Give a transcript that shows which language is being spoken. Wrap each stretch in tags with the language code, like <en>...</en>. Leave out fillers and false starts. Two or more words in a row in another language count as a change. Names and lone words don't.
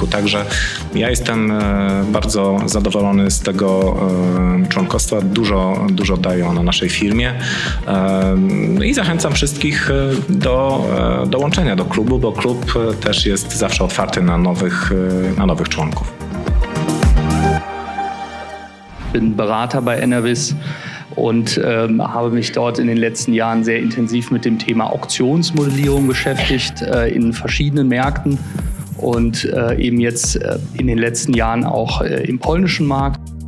<pl>Także ja jestem bardzo zadowolony z tego członkostwa. Dużo daje ono naszej firmie i zachęcam wszystkich do dołączenia do klubu, bo klub też jest zawsze otwarty na nowych członków.</pl> <de>Bin Berater bei Enervis und habe mich dort in den letzten Jahren sehr intensiv mit dem Thema Auktionsmodellierung beschäftigt in verschiedenen Märkten und eben jetzt in den letzten Jahren auch im polnischen Markt.</de>